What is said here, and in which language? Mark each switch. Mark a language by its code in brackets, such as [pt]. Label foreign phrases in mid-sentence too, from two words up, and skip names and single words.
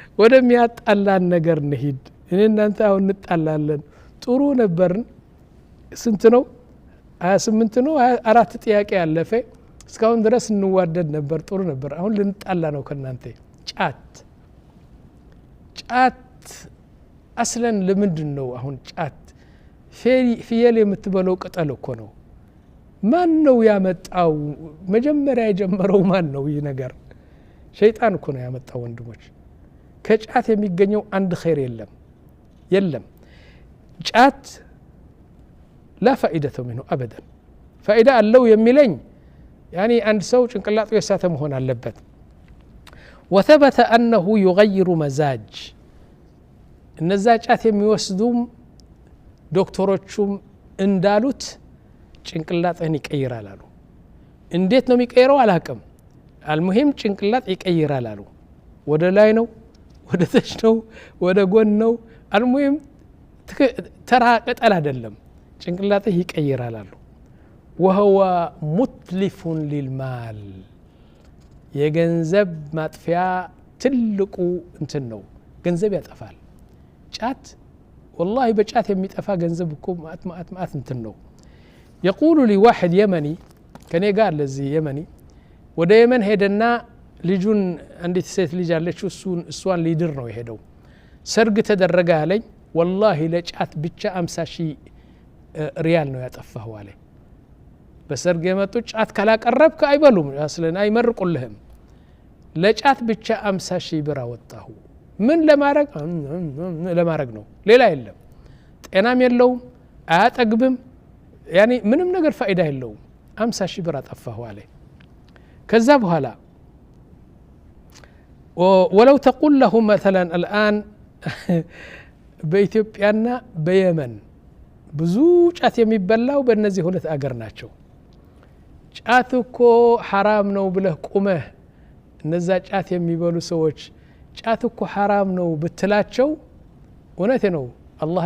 [am] ወደሚያጣላን ነገር እንሂድ እኔ እናንተ አሁን እንጣላለን ጥሩ ነበርን ስንት ነው 28 ነው 4 ጥያቄ ያለፈ እስካሁን ድረስ እንዋደድ ነበር ጥሩ ነበር አሁን ልንጣላ ነው ከናንተ ጫት አስለን ለምንድነው አሁን ጫት ፍየል የምትበለው ቅጠል እኮ ነው ማን ነው ያመጣው መጀመሪያ የጀመረው ማን ነው ይህ ነገር ሸይጣን እኮ ነው ያመጣው ወንድሞች ከጫት የሚገኘው አንድ ኸይር የለም ጫት [ar] لا فائدة منه أبدا فائدة اللو يميلين يعني عند سو [am] ጭንቅላቱ የሳተ መሆን አለበት [ar] وثبت أنه يغير مزاج [am] እነዛ ጫት የሚወስዱም ዶክተሮቹም እንዳሉት ጭንቅላትን ይቀይራል አሉ እንዴት ነው የሚቀይረው አላቀም አልሙሂም ጭንቅላት ይቀይራል አሉ ወደ ላይ ነው ወደ ታች ነው ወደ ጎን ነው አልሙሂም ተራ ቅጠል አይደለም ጭንቅላትህ ይቀይራል አሉ وهو [ar] متلف للمال [am] የገንዘብ ማጥፊያ ትልቁ እንትን ነው ገንዘብ ያጠፋል ጫት والله በጫት የሚጠፋ ገንዘብ እኮ ማአት እንትን ነው [ar] يقول لي واحد يمني [am] ከኔ ጋር ለዚህ የመኒ ወደ የመን ሄደና ልጁን አንዲት ሴት ልጅ አለች እሷን ሊድር ነው የሄደው ሰርግ ተደረገ አለኝ والله ለጫት ብቻ 50,000 ሪያል ነው ያጠፋው አለ በሰርግ የመጡ ጫት ካላቀረብክ አይበሉም አስለን አይመርቁልህም ለጫት ብቻ 50,000 ብር አወጣሁ ምን ለማረግ ነው ሌላ የለም ጤናም የለውም አያጠግብም يعني ምንም ነገር ፋይዳ የለውም 50,000 ብር አጠፋሁ አለ ከዛ በኋላ [ar] ولو تقول له مثلا الآن [am] በኢትዮጵያና በየመን ብዙ ጫት የሚበላው በእነዚህ ሁለት አገር ናቸው ጫት እኮ حرام ነው ብለህ ቁመህ እነዛ ጫት የሚበሉ ሰዎች ጫት እኮ حرام ነው ብትላቸው እውነቴ ነው አላህ